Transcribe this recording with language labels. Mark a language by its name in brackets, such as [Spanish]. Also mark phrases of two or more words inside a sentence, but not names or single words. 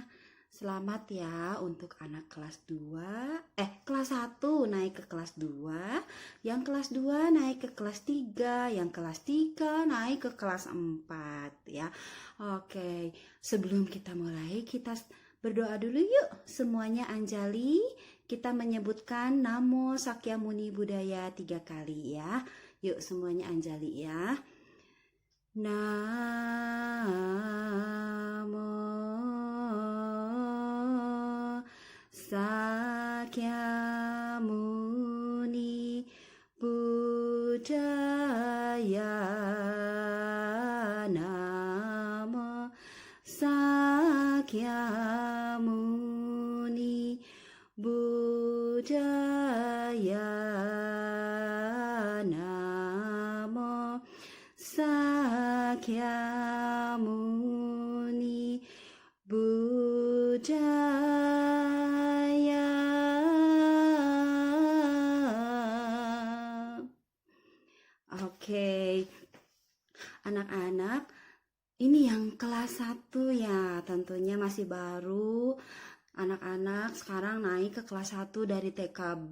[Indonesian] Selamat ya untuk anak kelas 2, kelas 1 naik ke kelas 2, yang kelas 2 naik ke kelas 3, yang kelas 3 naik ke kelas 4 ya. Oke, sebelum kita mulai, kita berdoa dulu yuk semuanya. Anjali, kita menyebutkan [Pali] Namo Sakyamuni Buddhaya [Indonesian] 3 kali ya. Yuk semuanya Anjali ya. [Pali] Namo Sakyamuni Buddhaya. Namo Sakyamuni Buddhaya. Namo Sakyamuni Buddhaya. [Indonesian] Oke, anak-anak, ini yang kelas 1 ya, tentunya masih baru. Anak-anak sekarang naik ke kelas 1 dari TKB.